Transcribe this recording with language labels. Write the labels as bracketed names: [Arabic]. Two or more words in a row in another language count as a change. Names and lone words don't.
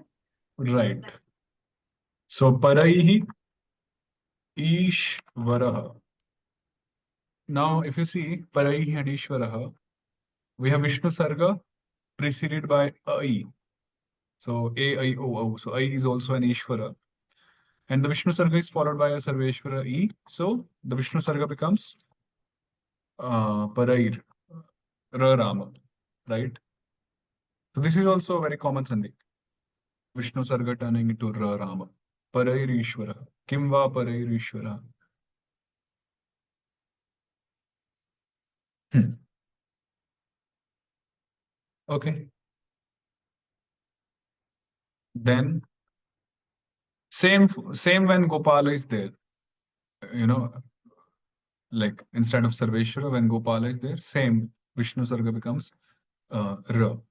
[English] Right. So [Sanskrit] परैः ईश्वरः. [English] Now, if you see paraihi and ishvarah, we have Vishnu Sarga preceded by ai. So a, I, o, o. So I is also an ishvara. And the Vishnu Sarga is followed by a Sarveshwara e. So the Vishnu Sarga becomes parair, ra Rama, right? So this is also a very common sandhi. Vishnu Sarga turning into ra Rama. [Sanskrit] परैर् ईश्वर. किं वा परैर् ईश्वर. [English] Hmm. Okay. Then same when Gopala is there. You know, like instead of Sarveshwara, when Gopala is there, same Vishnu Sarga becomes ra.